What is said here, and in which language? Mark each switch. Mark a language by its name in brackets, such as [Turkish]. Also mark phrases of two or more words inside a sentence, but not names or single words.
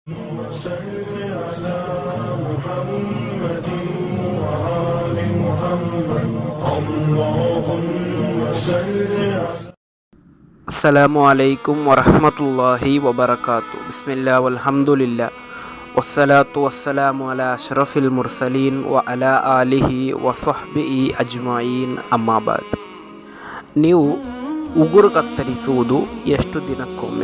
[Arabic] وصل على محمد وآل محمد اللهم صل على السلام عليكم ورحمة الله وبركاته. بسم الله والحمد لله والصلاة والسلام على أشرف المرسلين و على آله وصحبه أجمعين. ಅಮ್ಮಾಬಾದ್. [Kannada] ನೀವು ಉಗುರು ಕತ್ತರಿಸುವುದು ಎಷ್ಟು ದಿನಕ್ಕೊಮ್ಮೆ?